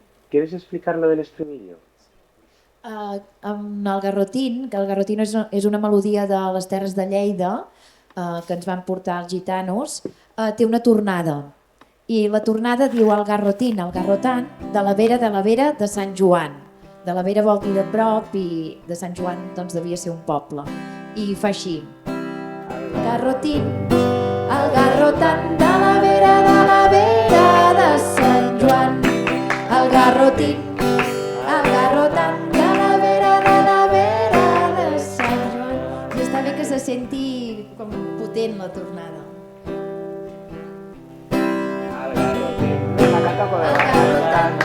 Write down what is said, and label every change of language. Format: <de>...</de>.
<es>¿Quieres explicar lo del estribillo?</es> <ca>Amb el Garrotín, que el Garrotín és una melodia de les Terres de Lleida que ens van portar els gitanos, té una tornada. I la tornada diu el Garrotín, el Garrotant, de la Vera de Sant Joan. De la Vera vol dir de prop i de Sant Joan doncs devia ser un poble. I fa així. Garrotín, el Garrotant de la Vera de Sant Joan. El Garrotín, el Garrotant de la Vera de Sant Joan. I està bé que se senti com potent la tornada. El Garrotín,</ca> <es>la canta por</es> <ca>el Garrotant.</ca>